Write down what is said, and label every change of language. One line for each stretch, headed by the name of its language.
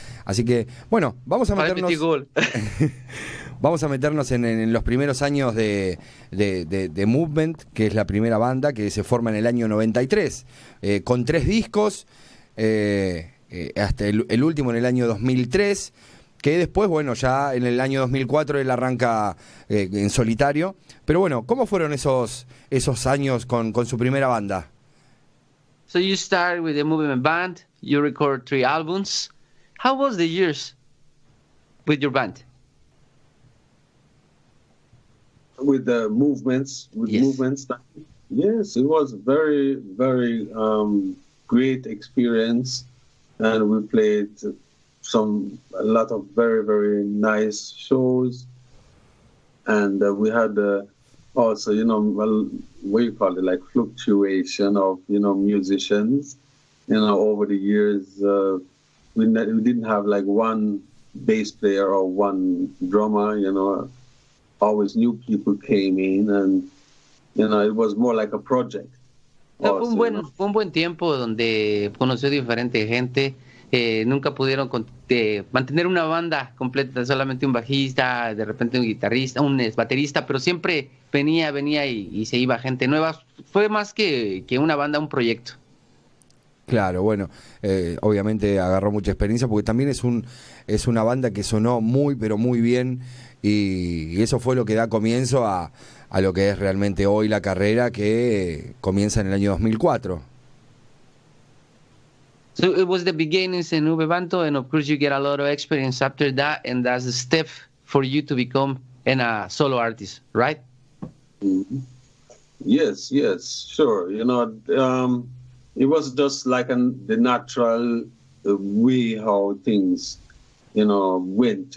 Spanish: Así que, bueno, vamos a meternos vamos a meternos en los primeros años de Movement, que es la primera banda que se forma en el año 93, con 3 discos, hasta el último en el año 2003, que después, bueno, ya en el año 2004 él arranca en solitario. Pero bueno, ¿cómo fueron esos años con su primera banda?
English: So you start with the Movement Band, you record 3 albums. How was the years with your band? With the movements, yes, it was very, very great experience, and we played a lot of very, very nice shows, and we had also, what you call it, like fluctuation of, musicians. Over the years, we didn't have like one bass player or one drummer, always new people came in, and, it was more like a project. Also,
Spanish: fue un buen tiempo donde conoció diferente gente. Nunca pudieron mantener una banda completa, solamente un bajista, de repente un guitarrista, un baterista, pero siempre venía y se iba gente nueva. Fue más que una banda, un proyecto. Claro, bueno, obviamente agarró mucha experiencia porque también es una banda que sonó muy, pero muy bien, y eso fue lo que da comienzo a lo que es realmente hoy la carrera, que comienza en el año 2004.
English: So it was the beginnings in Banton, and of course you get a lot of experience after that, and that's the step for you to become a solo artist, right? Mm-hmm. Yes, sure. It was just like the natural way how things, went.